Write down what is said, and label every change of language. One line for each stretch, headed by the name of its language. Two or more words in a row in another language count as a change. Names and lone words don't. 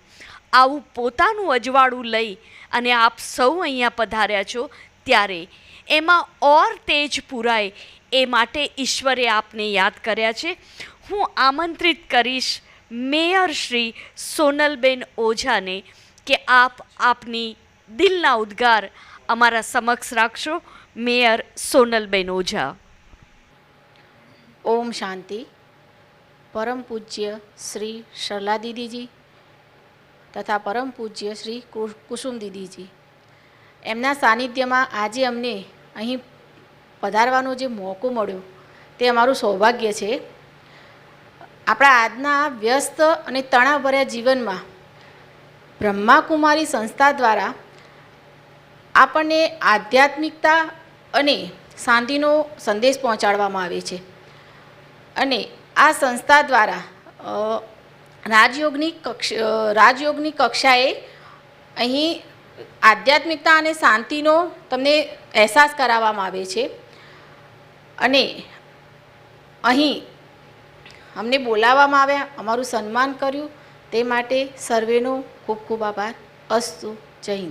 Gujarati: આવું પોતાનું અજવાળું લઈ અને આપ સૌ અહીંયા પધાર્યા છો ત્યારે એમાં ઓર તેજ પુરાય એ માટે ઈશ્વરે આપને યાદ કર્યા છે। હું આમંત્રિત કરીશ મેયર શ્રી સોનલબેન ઓઝાને કે આપ આપની દિલના ઉદ્ગાર અમારા સમક્ષ રાખશો। મેયર સોનલબેન ઓઝા। ઓમ શાંતિ। પરમ પૂજ્ય શ્રી સરલા દીદી જી તથા પરમ પૂજ્ય શ્રી કુસુમ દીદી જી એમના સાનિધ્ય માં આજ અમને અહીં પધારવાનો જે મોકો મળ્યો તે અમારું સૌભાગ્ય છે। આપણા આજના વ્યસ્ત અને તણાવભર્યા જીવન માં બ્રહ્માકુમારી સંસ્થા દ્વારા આપણે આધ્યાત્મિકતા અને શાંતિનો સંદેશ પહોંચાડવામાં આવે છે અને આ સંસ્થા દ્વારા રાજયોગની કક્ષાએ અહીં આધ્યાત્મિકતા અને શાંતિનો તમને અહેસાસ કરાવવામાં આવે છે અને અહીં અમને બોલાવવામાં આવ્યા, અમારું સન્માન કર્યું તે માટે સર્વેનો ખૂબ ખૂબ આભાર। અસ્તુ। જય હિન્દ।